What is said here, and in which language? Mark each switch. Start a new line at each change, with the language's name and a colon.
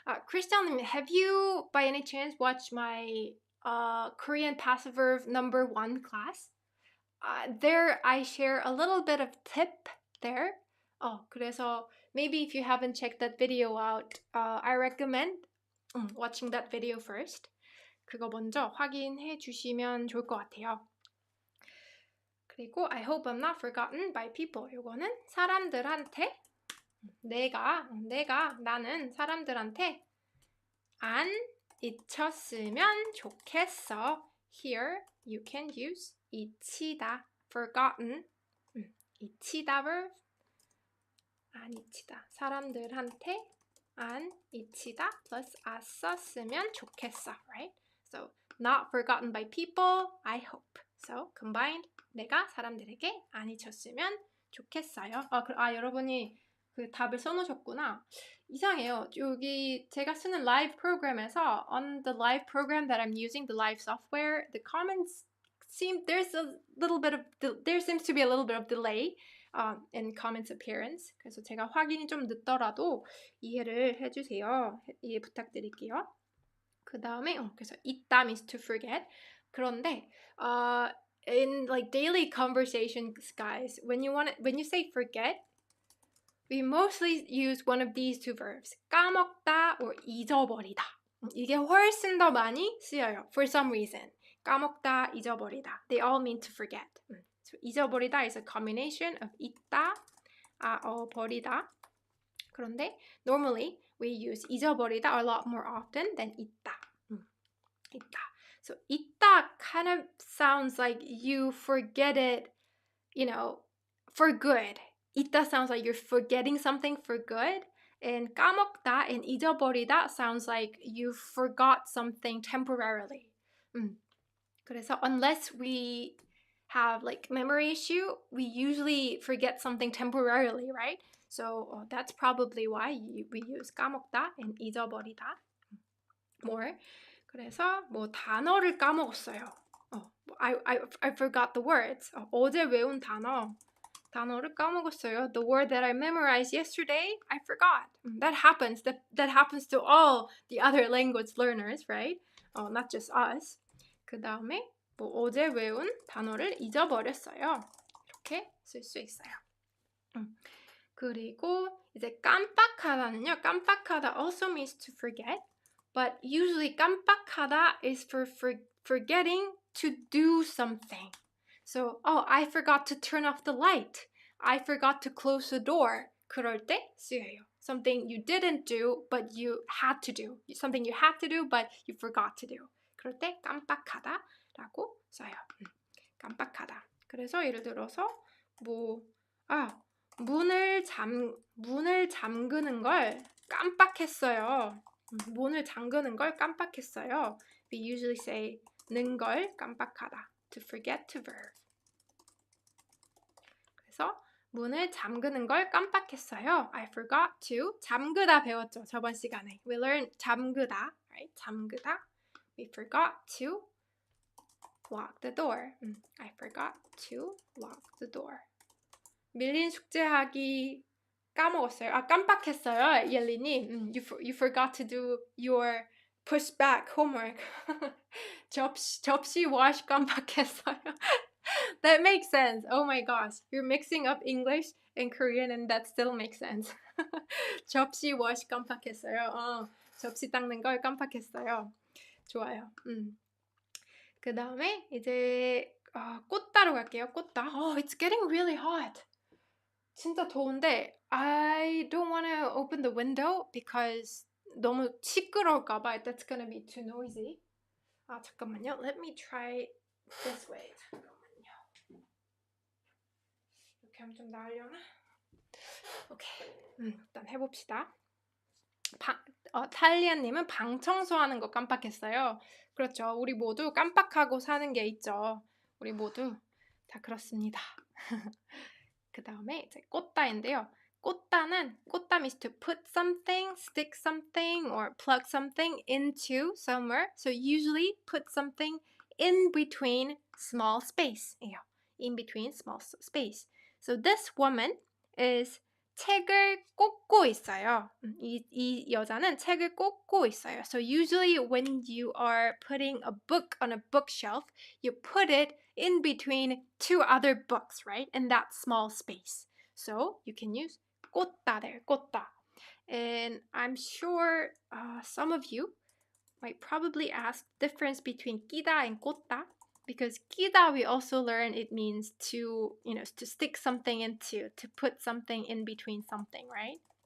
English: 크리스탈리아님, have you by any chance watched my Korean passive verb number 1 class? There I share a little bit of tip there.
Korean: 그래서
English: maybe if you haven't checked that video out, I recommend watching that video first.
Korean: 그거 먼저 확인해 주시면 좋을 것 같아요. 그리고
English: I hope I'm not forgotten by people.
Korean: 이거는 사람들한테 나는 사람들한테 안 잊혔으면 좋겠어.
English: Here you can use 잊히다, forgotten.
Korean: 잊히다 verb. 안 잊히다. 사람들한테 안 잊히다 plus 썼으면 좋겠어, right?
English: So not forgotten by people, I hope. So combined,
Korean: 내가 사람들에게 안 잊혔으면 좋겠어요. 여러분이 그 답을 써놓으셨구나. 이상해요. 여기 제가 쓰는 live 프로그램에서
English: on the live program that I'm using, the live software, the comments seem there seems to be a little bit of delay in comments appearance.
Korean: 그래서 제가 확인이 좀 늦더라도 이해를 해주세요. 이해 부탁드릴게요. 그 다음에 그래서
English: itda means to forget.
Korean: 그런데
English: in like daily conversations, guys, when you say forget, we mostly use one of these two verbs.
Korean: 까먹다 or 잊어버리다. 이게 훨씬 더 많이 쓰여요.
English: For some reason. 까먹다, 잊어버리다. They all mean to forget. So 잊어버리다 is a combination of 잊다, 버리다.
Korean: 그런데
English: normally we use 잊어버리다 a lot more often than 잊다.
Korean: 잊다.
English: So 잊다 kind of sounds like you forget it, for good. 잊다 sounds like you're forgetting something for good. And 까먹다 and 잊어버리다 sounds like you forgot something temporarily.
Korean: 그래서
English: unless we have like memory issue, we usually forget something temporarily, right? So that's probably why we use 까먹다 and 잊어버리다 more.
Korean: 그래서 단어를 까먹었어요.
English: I forgot the words.
Korean: 어제 외운 단어를 까먹었어요.
English: The word that I memorized yesterday, I forgot. That happens. That happens to all the other language learners, right? Not just us.
Korean: 그 다음에 어제 외운 단어를 잊어버렸어요. 이렇게 쓸 수 있어요. 그리고 이제 깜빡하다는요.
English: 깜빡하다 also means to forget. But usually 깜빡하다 is for forgetting to do something. So, I forgot to turn off the light. I forgot to close the door.
Korean: 그럴 때 쓰여요.
English: Something you didn't do, but you had to do. Something you had to do, but you forgot to do.
Korean: 그럴 때 깜빡하다라고 써요. 깜빡하다. 그래서 예를 들어서 문을 잠그는 걸 깜빡했어요. 문을 잠그는 걸 깜빡했어요.
English: We usually say 는 걸 깜빡하다. To forget to verb.
Korean: 그래서 문을 잠그는 걸 깜빡했어요.
English: I forgot to.
Korean: 잠그다 배웠죠. 저번 시간에.
English: We learned 잠그다. Right? 잠그다. We forgot to lock the door. I forgot to lock the door.
Korean: 밀린 숙제하기 까먹었어요. 깜빡했어요. 옐리님.
English: You forgot to do your push back homework.
Korean: 접시
English: wash
Korean: 깜빡했어요.
English: That makes sense. Oh my gosh. You're mixing up English and Korean and that still makes sense.
Korean: 접시 wash 깜빡했어요. 접시 닦는 걸 깜빡했어요. 좋아요. 그 다음에 이제 꽃다로 갈게요.
English: 꽃다. It's getting really hot.
Korean: 진짜 더운데
English: I don't want to open the window because
Korean: 너무 시끄러울까 봐.
English: That's gonna be too noisy.
Korean: 잠깐만요.
English: Let me try this way. 잠깐만요.
Korean: 이렇게 하면 좀 나으려나? 오케이. 일단 해봅시다. 탈리아님은 방 청소하는 거 깜빡했어요. 그렇죠. 우리 모두 깜빡하고 사는 게 있죠. 우리 모두 다 그렇습니다. 그 다음에 이제 꽃다인데요.
English: 꽃다 means to put something, stick something, or plug something into somewhere. So usually put something in between small space예요. in between small space. So this woman is
Korean: 책을 꽂고 있어요. 이 여자는 책을 꽂고 있어요.
English: So usually when you are putting a book on a bookshelf, you put it in between two other books, right? In that small space. So you can use 꽂다 there, 꽂다. And I'm sure some of you might probably ask the difference between 끼다 and 꽂다, because 끼다 we also learn it means to, to stick something into, to put something in between something, right?